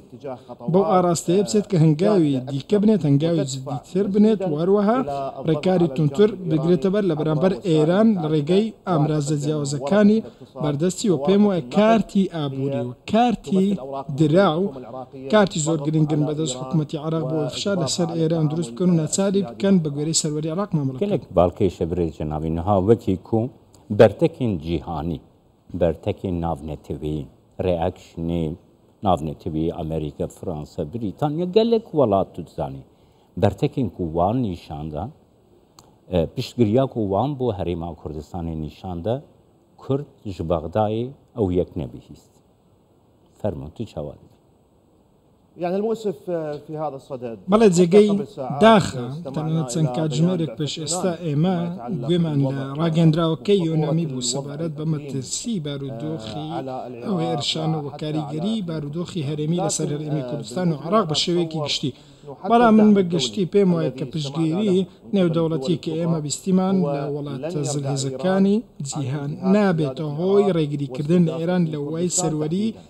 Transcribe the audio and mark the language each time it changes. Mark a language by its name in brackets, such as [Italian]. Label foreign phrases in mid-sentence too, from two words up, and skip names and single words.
[Central Kurdish] بەو ئاراستەیە بچێت کە هەنگاوی دیکە بنێت هەنگاوی جدیتر بنێت و هەروەها ڕێکاری تونتر بگرێتە بەر لە بەرامبەر ئێران لە ڕێگەی ئامرازە جیاوازەکانی بەردەستی و پێم وایە کارتی ئابووری و کارتی دراو کارتی زۆر گرنگن بەدەست حکوومەتی عێراق بۆ فشار لەسەر ئێران دروست بکەن و ناچاری بکەن بە گوێرەی سەروەری عێراق مامەڵە [Kurdish] gelek balkêşe birêz cenabî niha wekî ku bertekên cîhanî bertekên navnetivî reaksiyonê navnetivî Amerîka Fransa Brîtanya gelek welat tu dizanî bertekên ku wan nîşanda piştgiriya ku wan bo Herêma Kurdistanê nîşanda Kurd ji Bexdayê ew yek nebihîst fermo tu çawa [Arabic] يعني المؤسف في هذا الصدد [Central Kurdish] بەڵێ جێگەی داخە تەنانەت چەند کاتژمێرێک پێش ئێستا ئێمە گوێمان لە ڕاگەندراوەکەی یۆنامی بوو سەبارەت بە مەترسی بارودۆخی ئەو هێرشان و کاریگەری بارودۆخی هەرێمی لەسەر هەرێمی کوردستان و عێراق بە شێوەیەکی گشتی بەڵام من بە گشتی پێم وایە کە پشتگیری نێودەوڵەتی کە ئێمە بیستیمان لە وڵاتە زلهێزەکانی جیهان نابێتە هۆی ڕێگریکردن لە ئێران لە وای سەروەری